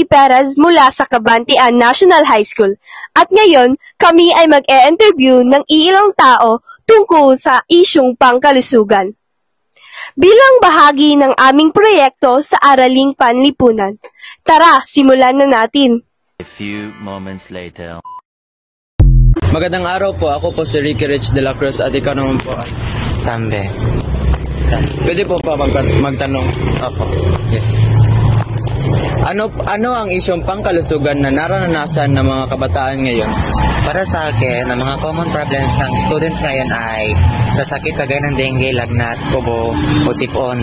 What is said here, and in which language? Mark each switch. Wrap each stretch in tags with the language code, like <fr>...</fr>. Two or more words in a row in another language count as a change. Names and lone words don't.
<tl>Perez mula sa Cabantian National High School. At ngayon, kami ay mag-e-interview ng iilang tao tungkol sa isyung pangkalusugan. Bilang bahagi ng aming proyekto sa Araling Panlipunan, tara, simulan na natin!</tl> <en>A few moments later.</en> <tl>Magandang araw po. Ako po si Ricky Rich de la Cruz at ikaw naman po. Tambe. Pwede po pa magtanong? Opo. Yes. Ano ang isyong pangkalusugan na naranasan ng mga kabataan ngayon? Para sa akin, ang mga</tl> <en>common problems</en> <tl>ng students ngayon ay sa sakit kagaya ng dengue, lagnat, kubo, o sipon.</tl>